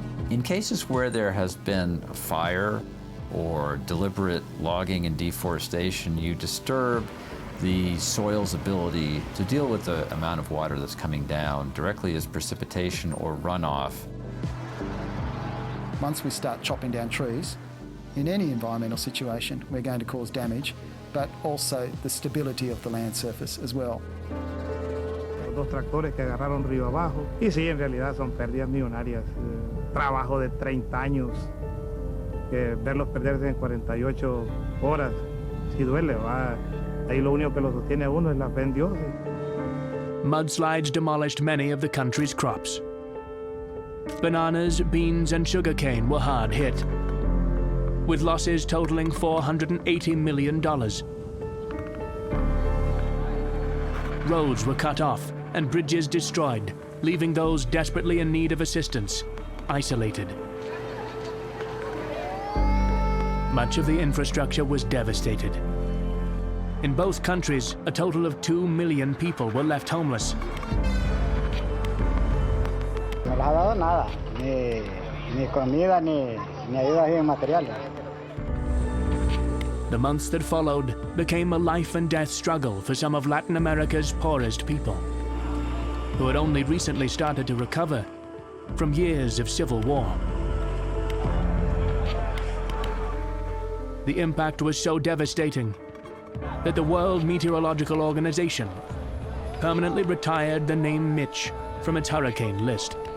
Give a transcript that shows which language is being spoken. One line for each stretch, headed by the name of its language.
English: In cases where there has been a fire or deliberate logging and deforestation, you disturb the soil's ability to deal with the amount of water that's coming down directly as precipitation or runoff. Once we start chopping down trees, in any environmental situation, we're going to cause damage, but also the stability of the land surface as well.
Spanish: Dos tractores que agarraron río abajo. Y sí, en realidad son pérdidas millonarias. Trabajo de 30 años, que verlos perderse en 48 horas, sí duele, ¿va? Ahí lo único que lo sostiene a uno es la fe en Dios.
English: Mudslides demolished many of the country's crops. Bananas, beans, and sugarcane were hard hit, with losses totaling $480 million. Roads were cut off and bridges destroyed, leaving those desperately in need of assistance isolated. Much of the infrastructure was devastated. In both countries, a total of 2 million people were left homeless.
Spanish: No les ha dado nada, ni comida, ni ayuda en materiales.
English: The months that followed became a life and death struggle for some of Latin America's poorest people, who had only recently started to recover from years of civil war. The impact was so devastating that the World Meteorological Organization permanently retired the name Mitch from its hurricane list.